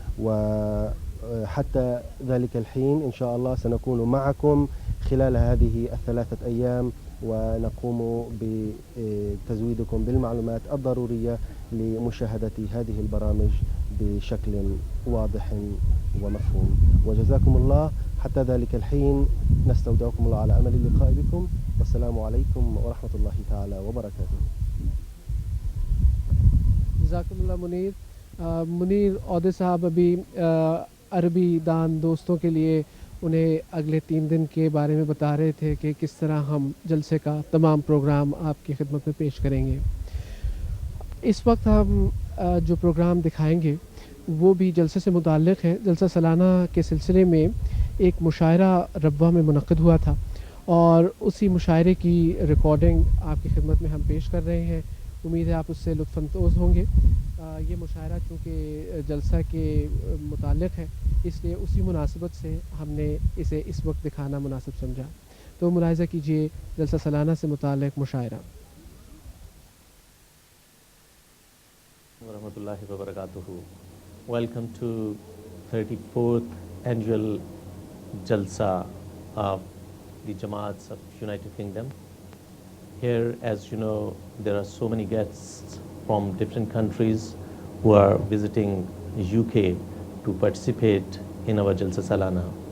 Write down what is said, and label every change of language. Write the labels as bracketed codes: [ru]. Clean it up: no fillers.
[ar] وحتى ذلك الحين إن شاء الله سنكون معكم خلال هذه 3 أيام، ونقوم بتزويدكم بالمعلومات الضرورية لمشاهدة هذه البرامج بشكل واضح ومفهوم. وجزاكم الله. حتى ذلك الحين نستودعكم الله على أمل اللقاء بكم، والسلام عليكم ورحمة الله تعالى وبركاته. [hi] जज़ाकुमुल्लाह मुनीर औदे साहब अभी अरबी दान दोस्तों के लिए उन्हें अगले 3 दिन के बारे में बता रहे थे कि किस तरह हम जलसे का तमाम प्रोग्राम आपकी खिदमत में पेश करेंगे। इस वक्त हम जो प्रोग्राम दिखाएंगे वो भी जलसे से मुताल्लिक़ है। जलसा सालाना के सिलसिले में एक मुशायरा रब्वा में मुनक़्क़िद हुआ था, और उसी मुशायरे की रिकॉर्डिंग आपकी खिदमत में हम पेश कर रहे हैं। उम्मीद है आप उससे लुत्फ़अंदोज़ होंगे। ये मुशायरा चूँकि जलसा के मुताल्लिक़ है, इसलिए उसी मुनासिबत से हमने इसे इस वक्त दिखाना मुनासिब समझा। तो मुलाहिज़ा कीजिए जलसा सालाना से मुताल्लिक़ मुशायरा। [ar] वरहमतुल्लाहि वबरकातुहू। [en] Welcome to 34th annual Jalsa of the Jamaats of United Kingdom. Here, as you know, there are so many guests from different countries who are visiting UK to participate in our Jalsa Salana.